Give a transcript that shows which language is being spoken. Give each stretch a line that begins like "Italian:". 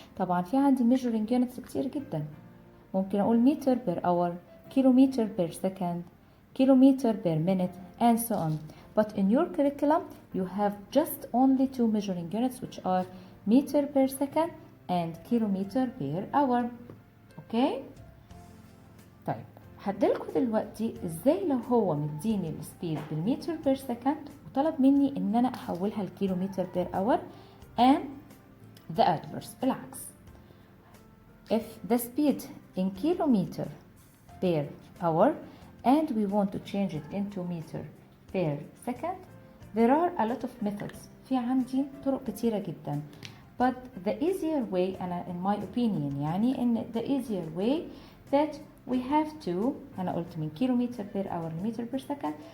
Arabic: طبعا في عندي measuring units كتير جدا. ممكن أقول
English: meter per hour, kilometer per second, kilometer per minute and so on. But in your curriculum you have just only two measuring units which are meter per second and kilometer per hour. Okay?
Arabic: طيب هديلكوا دلوقتي ازاي لو هو مديني السبيد بالمتر بير سكند وطلب مني ان انا احولها لكيلومتر بير اور
English: and the adverse
Arabic: العكس.
English: If the speed in kilometer per hour and we want to change it into meter per second, there are a lot of methods.
Arabic: في عندي طرق كتيرة جدا.
English: But the easier way أنا in my opinion يعني إن the easier way that we have to
Arabic: أنا قلت من كيلومتر
English: per hour لمتر per second.